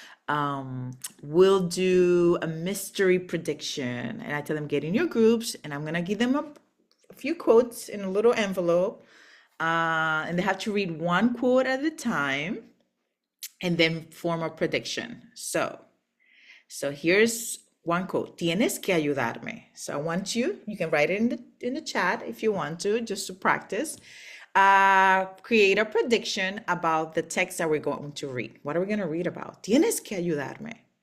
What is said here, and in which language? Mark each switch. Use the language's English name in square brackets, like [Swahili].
[English] We'll do a mystery prediction, and I tell them get in your groups, and I'm gonna give them a few quotes in a little envelope, and they have to read one quote at a time, and then form a prediction. So here's one quote, [Spanish] tienes que ayudarme. [English] So I want you can write it in the chat if you want to, just to practice. Create a prediction about the text that we're going to read. What are we going to read about? [Spanish] Tienes que ayudarme.